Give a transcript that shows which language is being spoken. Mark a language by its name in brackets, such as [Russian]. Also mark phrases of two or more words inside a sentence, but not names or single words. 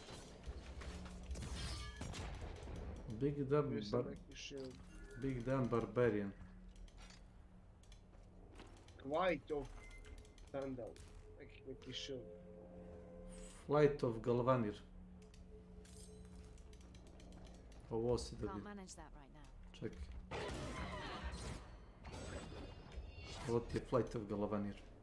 [English] Big Dumb Barbarian. White of Sandal. [Croatian] Neki shield. Flight of Galvanir. Ovo si [English] Can't [Croatian] dobio. [English] manage that right now. [Croatian] Čekaj. Ovo ti je Flight of Galvanir.